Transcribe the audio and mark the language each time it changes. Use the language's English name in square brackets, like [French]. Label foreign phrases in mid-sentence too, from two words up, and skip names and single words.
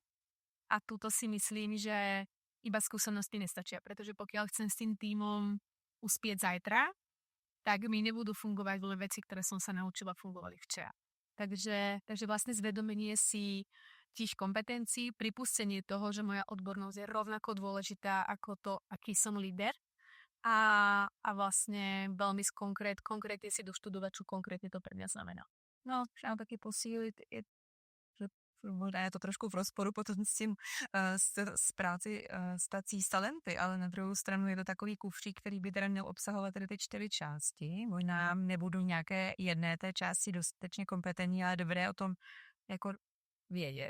[Slovak] A túto si myslím, že iba skúsenosti nestačia, pretože pokiaľ chcem s tým tímom uspieť zajtra, tak mi nebudú fungovať len veci, ktoré som sa naučila fungovali včera. Takže vlastne zvedomenie si tých kompetencií, pripustenie toho, že moja odbornosť je rovnako dôležitá ako to, aký som líder a vlastne veľmi konkrétne si doštudovať, čo konkrétne to pre mňa znamená. No, [Czech] třeba taky posílit je, že možná je to trošku v rozporu potom s tím s práci s tací s talenty, ale na druhou stranu je to takový kufřík, který by teda měl obsahovat tedy ty 4 části. Možná nebudu nějaké jedné té části dostatečně kompetentní, ale dobré o tom jako vědět.